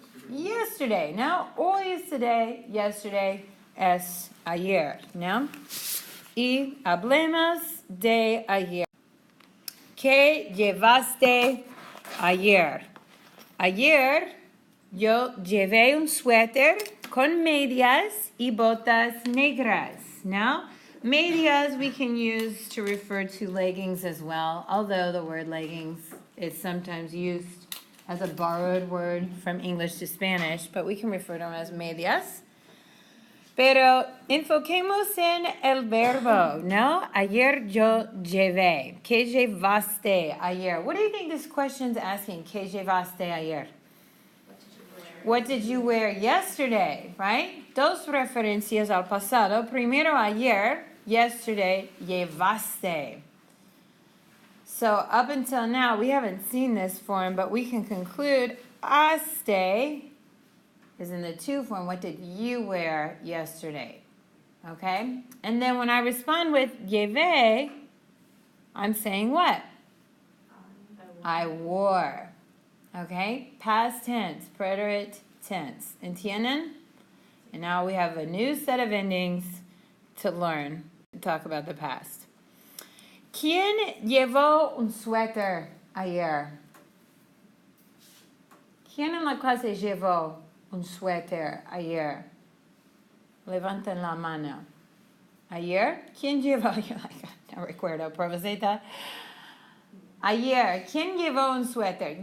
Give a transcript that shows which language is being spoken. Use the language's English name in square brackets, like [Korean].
[Spanish] Yesterday, ¿no? Hoy es today, yesterday es ayer, ¿no? Y hablemos de ayer. ¿Qué llevaste ayer? Ayer yo llevé un suéter con medias y botas negras. [English] Now, medias we can use to refer to leggings as well, although the word leggings is sometimes used as a borrowed word from English to Spanish, but we can refer to them as medias. [Spanish] Pero enfoquemos en el verbo, ¿no? Ayer yo llevé. ¿Qué llevaste ayer? [English] What do you think this question's asking? [Spanish] ¿Qué llevaste ayer? [English] What did you wear yesterday, right? [Spanish] Dos referencias al pasado. Primero ayer, yesterday, llevaste. [English] So up until now, we haven't seen this form, but we can conclude haste is in the to form. What did you wear yesterday? Okay? And then when I respond with llevé, I'm saying what? I wore. Okay? Past tense, preterite tense. ¿Entienden? And now we have a new set of endings to learn to talk about the past. [Spanish] ¿Quién llevó un suéter ayer? ¿Quién en la clase llevó un suéter ayer? Levanten la mano. Ayer, ¿quién llevó? [English] You're like, [Spanish] no recuerdo, provoceta. Ayer, ¿quién llevó un suéter?